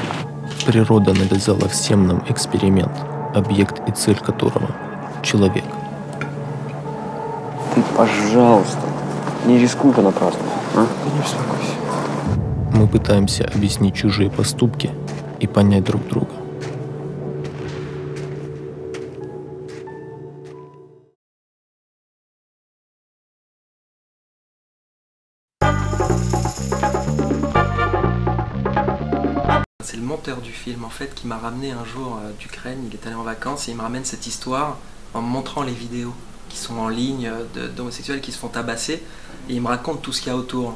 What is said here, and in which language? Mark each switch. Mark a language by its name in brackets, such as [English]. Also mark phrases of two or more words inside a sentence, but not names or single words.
[Russian] Природа навязала всем нам эксперимент, объект и цель которого — человек. Ты, пожалуйста, не рискуй понапрасну, а? Да не беспокойся. Мы пытаемся объяснить чужие поступки и понять друг друга. [French] C'est le monteur du film en fait qui m'a ramené un jour d'Ukraine, il est allé en vacances et il me ramène cette histoire en me montrant les vidéos qui sont en ligne d'homosexuels qui se font tabasser et il me raconte tout ce qu'il y a autour.